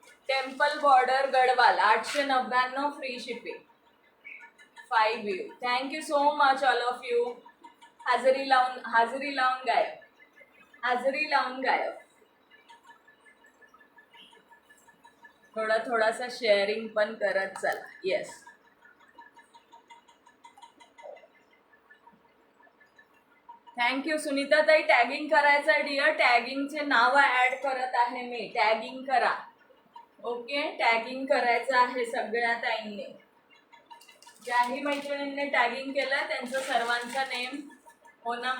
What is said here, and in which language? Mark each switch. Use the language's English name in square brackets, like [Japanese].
[English] Temple border Garhwal 899 free shipping, 5 view. Thank you so much all of you. [Marathi] हाजरी लावून गायब, हाजरी लावून गायब। थोडासा शेअरिंग पण करत चला। येस, थँक्यू सुनीता ताई, टॅगिंग करायचं आहे डिअर, टॅगिंगचे नाव ॲड करत आहे मी, टॅगिंग करा। ओके, टॅगिंग करायचं आहे सगळ्या ताईंनी, ज्याही मैत्रिणींनी टॅगिंग केलं त्यांचं सर्वांचं नेम हो ना।